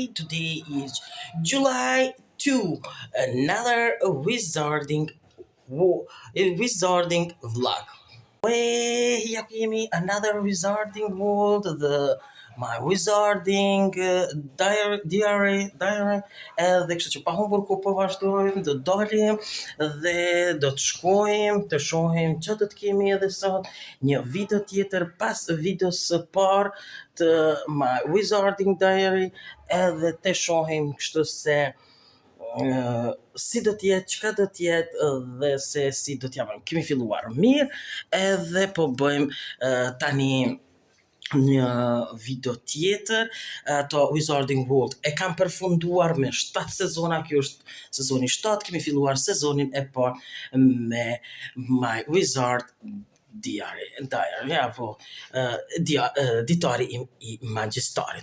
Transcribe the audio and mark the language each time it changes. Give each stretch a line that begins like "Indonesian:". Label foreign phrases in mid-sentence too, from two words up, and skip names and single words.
English: Today is July 2, another wizarding vlog. Here came another wizarding world,
Albanian: my wizarding diary dhe kështu që pa humbur kohë po vazhdojmë, do dalim dhe do të shkojmë të shohim që do të kemi edhe sot, një video tjetër pas videos së parë të my wizarding diary, edhe të shohim kështu se si do t'jetë, çka do t'jetë dhe se si do t'javëm. Kemi filluar mirë edhe po bëjmë tani një video tjetër, to Wizarding World e kam përfunduar me 7 sezona, kjo është sezoni 7, kemi filluar sezonin e parë me My Wizard Diary, apo ditari i magjistarit.